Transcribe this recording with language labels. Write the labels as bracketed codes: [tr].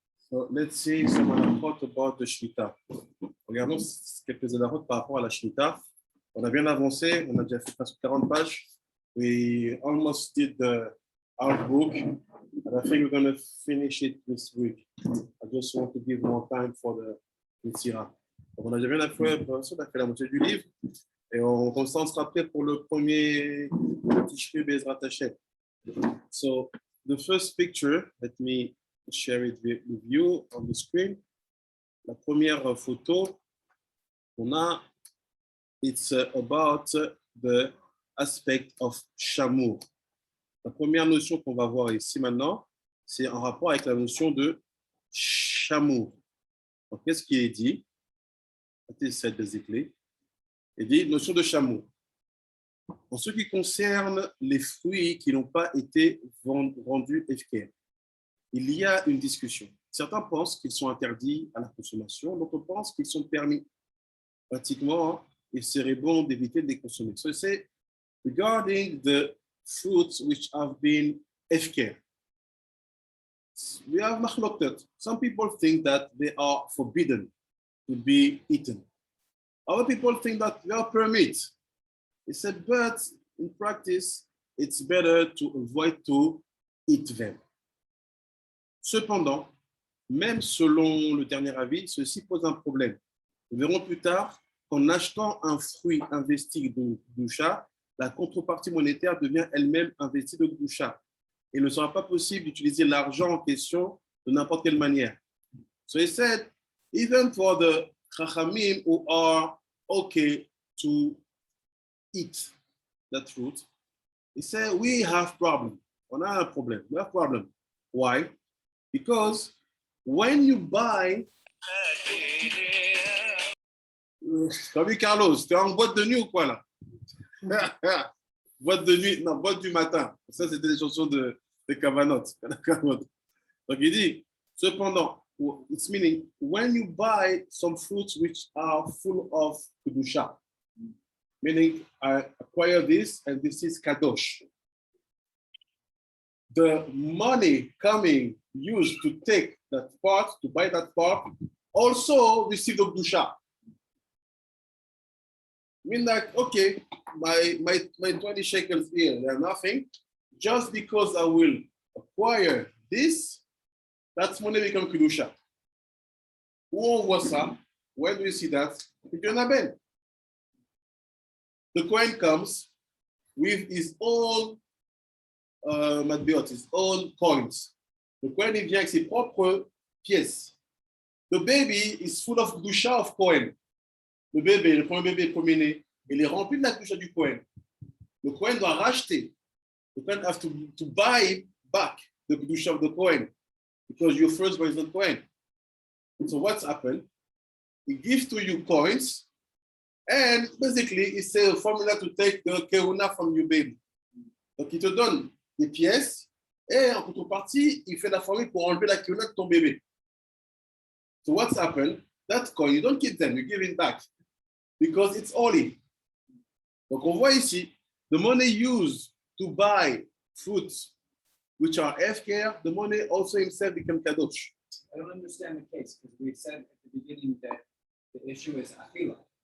[en] So let's see some halachot about the Shemitah. [fr] Regardons quelques halachot par rapport à la Shemitah. On a bien avancé, on a déjà fait presque 40 pages. [en] We almost did the art book, and I think we're going to finish it this week. I just want to give more time for the Mitzira. [fr] On a déjà bien fait, on a fait la moitié du livre, et on sera prêt pour le premier Tishri Bezrat Hashem. [en] So the first picture, let me share it with you on the screen. [fr] La première photo qu'on a, [en] it's about the aspect of Shamur. [fr] La première notion qu'on va voir ici maintenant, c'est en rapport avec la notion de Shamur. Donc, qu'est-ce qui est dit? C'est basically. Il dit notion de Shamur. En ce qui concerne les fruits qui n'ont pas été rendus efker, il y a une discussion. Certains pensent qu'ils sont interdits à la consommation, d'autres pensent qu'ils sont permis. Pratiquement, il serait bon d'éviter de les consommer. [en] So c'est regarding the fruits which have been efker. We have machloket. Some people think that they are forbidden to be eaten. Other people think that they are permitted. He said, but in practice, it's better to avoid to eat them. [fr] Cependant, même selon le dernier avis, ceci pose un problème. Nous verrons plus tard qu'en achetant un fruit investi de Gdusha, la contrepartie monétaire devient elle-même investie de Gdusha. Et il ne sera pas possible d'utiliser l'argent en question de n'importe quelle manière. [en] So he said, even for the Chachamim who are okay to eat that fruit, he said, we have problem. [fr] On a un problème. [en] We have problem. Why? Because when you buy, [fr] t'as vu Carlos, t'es en boîte de nuit ou quoi là? Boîte de nuit, non, boîte du matin. Ça, c'était des chansons de Kavanot. Donc il dit, cependant, [en] it's meaning, when you buy some fruits which are full of Kedusha, meaning I acquire this and this is Kadosh. The money coming used to take that part, to buy that part, also receive the Kedusha. Mean like, okay, my 20 shekels here, they're nothing. Just because I will acquire this, that's money become Kedusha. [fr] Où on voit ça? [en] Where do you see that? The coin comes with his own matbiot, his own coins. [fr] Le coin il vient avec ses propres pièces. [en] The baby is full of Kedusha of coin. [fr] Le bébé, le premier bébé, le premier-né, il est rempli de la Kedusha du Kohen. Le Kohen doit racheter. [en] The Kohen has to buy back the Kedusha of the Kohen because your firstborn is not Kohen. And so what's happened? He gives to you coins and basically it's a formula to take the Kehuna from your baby. [fr] Donc il te donne des pièces et en contrepartie, il fait la formule pour enlever la Kehuna de ton bébé. [en] So what's happened? That coin, you don't keep them, you give it back. Because it's holy. [fr] Donc on voit ici, [en] the money used to buy fruits which are FKR, the money also himself become kadosh. I don't understand the case because we said at the beginning that the issue is achila.